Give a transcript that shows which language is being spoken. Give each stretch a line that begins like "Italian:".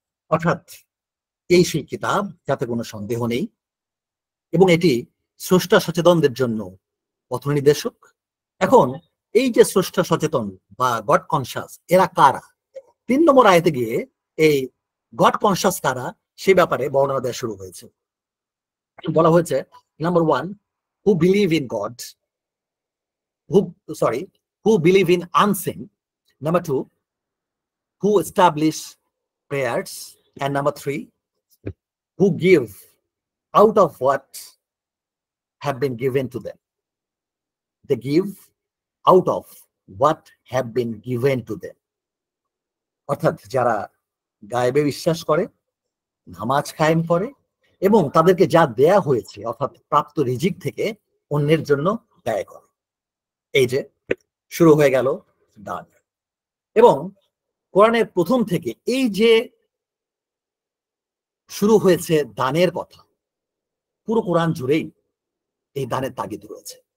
Bangla: অর্থাৎ এই সেই কিতাব যাতে কোনো সন্দেহ নেই এবং এটি স্রষ্টা সচেতনদের জন্য পথ নির্দেশক। এখন এই যে স্রষ্টা সচেতন বা গড কনসাস এরা কারা, 3 নম্বর আয়াতে গিয়ে এই গড কনসাস কারা সে ব্যাপারে বর্ণনা দেওয়া শুরু হয়েছে। বলা হয়েছে
English: Number 1 who believe in God, who believe in unseen, number 2 who establish prayers, and number 3 who give out of what have been given to them. They give out of what have been given to them.
Bangla: অর্থাৎ যারা গায়েবে বিশ্বাস করে, নামাজ কায়েম করে এবং তাদেরকে যা দেয়া হয়েছে অর্থাৎ প্রাপ্ত রিজিক থেকে অন্যের জন্য ব্যয় করে। এই যে শুরু হয়ে গেল দান, এবং কোরআনের প্রথম থেকে এই যে শুরু হয়েছে দানের কথা, পুরো কোরআন জুড়েই এই দানের তাগিদ রয়েছে।